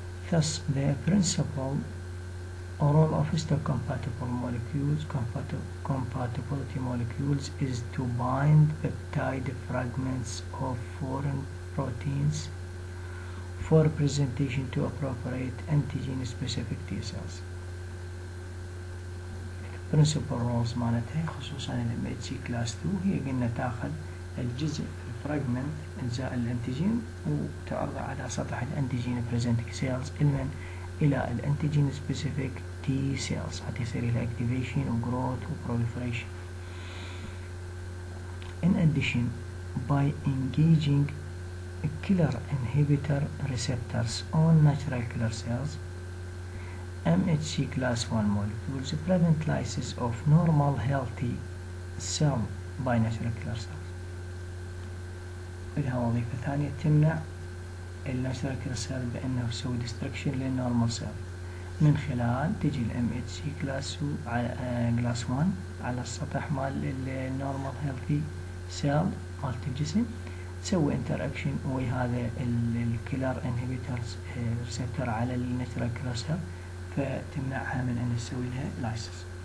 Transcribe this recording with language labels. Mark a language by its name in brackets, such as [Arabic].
[English] Thus, the principal role of histocompatible molecules, compatibility molecules, is to bind peptide fragments of foreign proteins for presentation to appropriate antigen-specific T cells. [Arabic] principal roles مالتها خصوصا ال MHC class 2 هي قلنا تاخذ الجزء الفراغمنت أجزاء الأنتيجين وتعرض على سطح الأنتيجين presenting cells إلى الأنتيجين specific T cells حتى يصير لها activation و growth و proliferation. [English] In addition, by engaging killer inhibitor receptors on natural killer cells, MHC class 1 molecules prevent lysis of normal healthy cell by natural killer cells. [Arabic] لها وظيفة ثانية تمنع الناتشرال كيلر سيل بأنه يسوي destruction للنورمال سيل من خلال تجي ال MHC class 1 على السطح مال النورمال هيلثي سيل مالت الجسم تسوي interaction ويا هذا الكيلر انهبيتورز ريسبتور على الناتشرال كيلر سيل فتمنعها من أن تسوي لها لايسس.